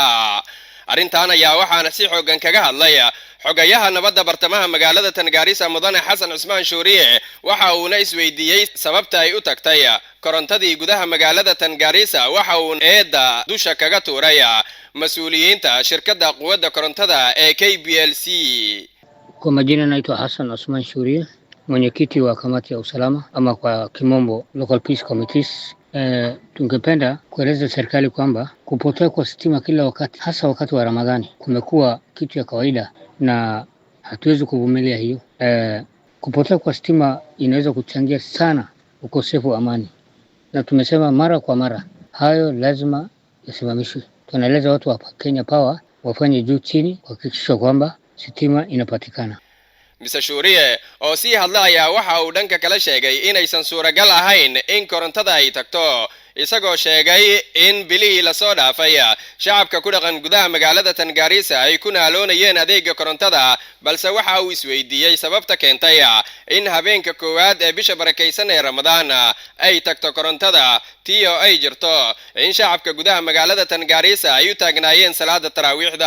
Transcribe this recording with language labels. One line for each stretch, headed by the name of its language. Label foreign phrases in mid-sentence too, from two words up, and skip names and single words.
Somali: arrintan ayaa waxaana si xoogan kaga hadlay xogayaha nabadda bartamaha magaalada tan Gaarisa mudane Xasan Cusmaan Shuuriye waxa uuna isweydiiyay sababta ay u tagtay korontadii gudaha magaalada tan Gaarisa waxa uu eeda dusha kaga tuuray mas'uuliyiinta shirkadda quwadda korontada ee KPLC.
Swahili: Kwa majina naitwa Xasan Cusmaan Shuuriye, mwenyekiti wa kamati ya usalama ama kwa kimombo
English: Local Peace Committees.
Swahili: Tungependa kueleza serikali kwamba kupotea kwa stima kila wakati, hasa wakati wa Ramadhani, kumekuwa kitu ya kawaida na hatuwezi kuvumilia hiyo. Kupotea kwa stima inaweza kuchangia sana ukosefu wa amani, na tumesema mara kwa mara hayo lazima yasimamishwe. Tunaeleza watu wa Kenya Power wafanye juu chini kuhakikisha kwamba stima inapatikana.
Somali: Mr. Shuuriye oo si hadlaya waxa uu dhanka kala sheegay inaysan suuragal ahayn in korontada ay tagto, isagoo sheegay in bilihii la soo dhaafay shacabka ku dhaqan gudaha magaalada tan Gaarisa ay ku naaloonayeen adeega korontada, balse waxa uu isweydiiyay sababta keentay in habeenka koowaad ee bisha barakaysan ee Ramadaan ay tagto korontada tiyo ay jirto in shacabka gudaha magaalada tan Gaarisa ay u taagnaayeen salaada taraawiixda.